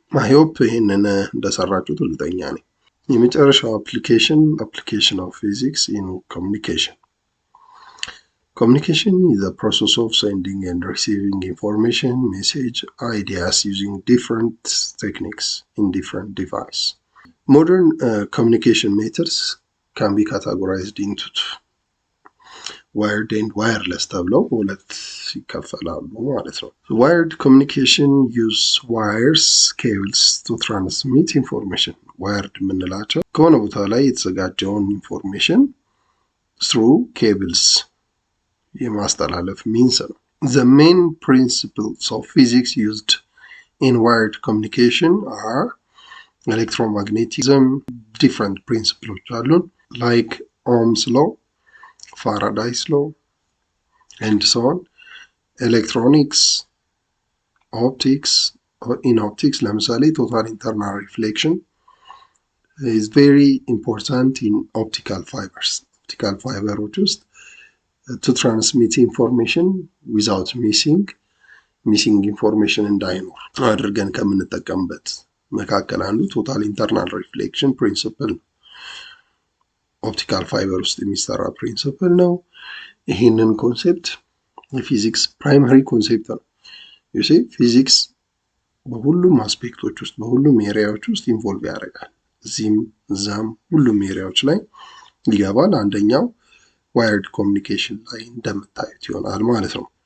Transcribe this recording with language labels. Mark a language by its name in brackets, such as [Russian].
[English] I hope [Amharic] ይህንን እንደሰራችሁት እርግጠኛ ነኝ። የመጨረሻው [English] application of physics in communication. Communication is the process of sending and receiving information, message, ideas using different techniques in different devices. Modern communication methods can be categorized into [Amharic] ዋየርድ ኤንድ ዋየርለስ ተብለው ሁለት ይከፈላሉ ማለት ነው። [English] ዋየርድ ኮሚኒኬሽን ዩዝ ዋየርስ ኬብልስ ቱ ትራንስሚት ኢንፎርሜሽን። [Amharic] ዋየርድ የምንላቸው ከሆነ ቦታ ላይ የተዘጋጀውን ኢንፎርሜሽን ስሩ ኬብልስ የማስተላለፍ ሚንስ ነው። [English] The main principles of physics used in wired communication are electromagnetism, different principles አሉን like Ohm's law, Faraday's law, and so on. Electronics, optics. In optics, ለምሳሌ total internal reflection is very important in optical fibers. Optical fibeሮች ውስጥ to transmit information without missing information [Amharic] እንዳይኖር አድርገን ከምንጠቀምበት መካከል አንዱ [English] total internal reflection principle [Amharic] ኦፕቲካል ፋይበር ውስጥ የሚሰራ ፕሪንሲፕል ነው። ይህንን ኮንሴፕት የፊዚክስ ፕራይመሪ ኮንሴፕት ነው። ዩሲ ፊዚክስ በሁሉም አስፔክቶች ውስጥ በሁሉም ኤሪያዎች ውስጥ ኢንቮልቭ ያደርጋል። እዚህም እዛም ሁሉም ኤሪያዎች ላይ ይገባል። አንደኛው ዋየርድ ኮሚኒኬሽን ላይ እንደምታዩት ይሆናል ማለት ነው።